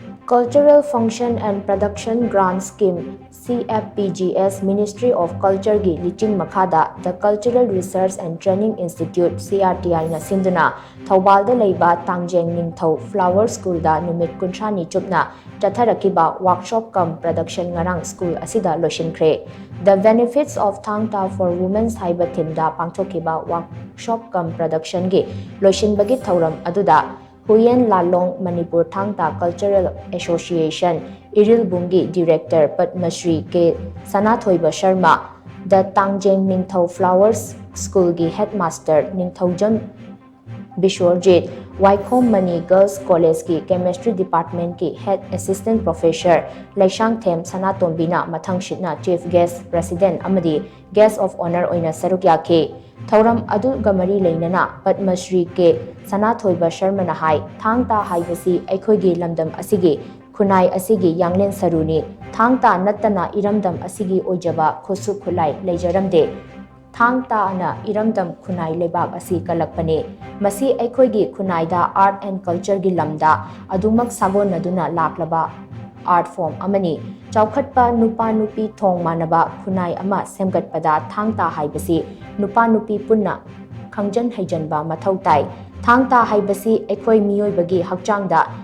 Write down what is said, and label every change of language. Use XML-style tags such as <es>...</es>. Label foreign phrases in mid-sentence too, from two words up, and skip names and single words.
<mni>Cultural Function and Production Grant Scheme CFPGS Ministry of Culture gi LICHING MAKHADA The Cultural Research and Training Institute CRTI na SHINDUNA THOUBAL da LEIBA TANGJENG NINGTHOU Flower School da Numit Kuntrani Chupna Chatharakkhiba</mni> <en>Workshop cum Production</en> <mni>NGARANG School ASIDA Loishinkhre The Benefits of THANGTA for Women's Haiba Thim da Pangthokhiba</mni> <en>Workshop cum Production</en> <mni>gi Loishinbagi Thauram aduda Huyen Lalong Manipur THANGTA Cultural Association Iril Bungi Director Padmasri K. Sanathoiba Sharma The Tangjeng NINGTHOU Flowers School gi Headmaster NINGTHOU Bishwarjit Waikhom Mani Girls College ki Chemistry Department ki</mni> <en>Head Assistant Professor</en> <mni>Loishinkhre Sanatombina Mathangshitna</mni> <en>Chief Guest</en> <mni>President Amadi</mni> <en>Guest of Honor</en> <mni>Oina Sarukya ki Thauram adu gamari leinana Padmasri ke Sanathoiba Sharma na hai THANGTA haibasi aikhoigi lamdam asigi khunai asigi yanglen saruni THANGTA nattana iramdam asigi ojaba khosu khulai leijaramde THANGTA na iramdam khunai lebak asi kalakpane masi aikhoigi khunai da</mni> <en>art and culture</en> <mni>gi lamda adumak sagon naduna laklaba</mni> <en>art form</en> <mni>amani chaukhatpa nupa nupi thong manaba khunai ama semgatpada THANGTA haibasi nupa nupi punna khangjan haijanba mathau tai THANGTA haibasi ekhoi miyoi bagi hakchangda</mni>